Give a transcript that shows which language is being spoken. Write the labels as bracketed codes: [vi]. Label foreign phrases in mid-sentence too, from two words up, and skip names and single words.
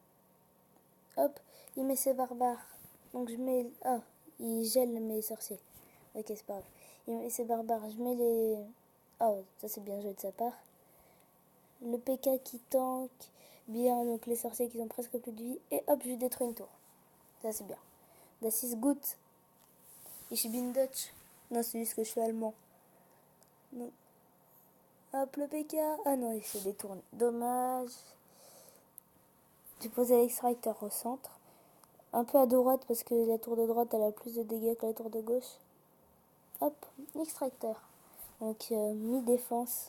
[fr] Hop, il met ses barbares. Donc je mets... Ah, il gèle mes sorciers. Ok, c'est pas grave. Il met ses barbares. Je mets les... Oh, ça c'est bien joué de sa part. Le PK qui tank bien, donc les sorciers qui ont presque plus de vie. Et hop, je détruis une tour. Ça c'est bien. [de] Das ist gut. Ich bin Dutch. [fr] Non, c'est juste que je suis allemand. Non. Hop, le PK. Ah non, il se détourne. Dommage. J'ai posé l'extracteur au centre. Un peu à droite parce que la tour de droite elle a plus de dégâts que la tour de gauche. Hop, l'extracteur. Donc mi-défense.